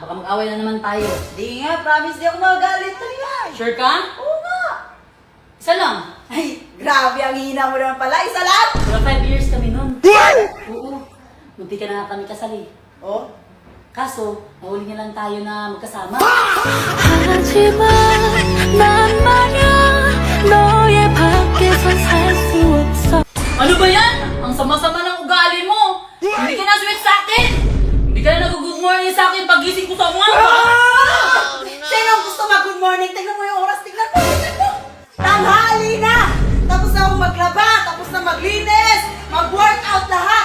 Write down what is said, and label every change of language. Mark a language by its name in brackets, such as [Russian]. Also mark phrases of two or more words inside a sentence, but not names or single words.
[Filipino] Baka mag-away na naman tayo. Di nga, promise di ako magalit. Talaga. Sure ka? Oo nga. Isa lang. Ay, grabe ang hina mo naman pala. Isa lang. Pero 5 years kami nun. Oo. Munti ka na kami kasali. Oh? Kaso, nahuli niya lang tayo na magkasama. [Korean] 하지만 난 말야 너의 밖에선 살 수 없어. [Filipino] Ano ba yan? Ang sama-sama ng ugali mo. Hindi ka na sweet sa akin. Hindi ka na nag-good morning sa akin pagising ko sa umaga. Sino ang gusto mag-good morning? Tingnan mo yung oras. Tingnan mo. Tanghali na. Tapos na ako maglaba. Tapos na maglinis. Mag-workout lahat.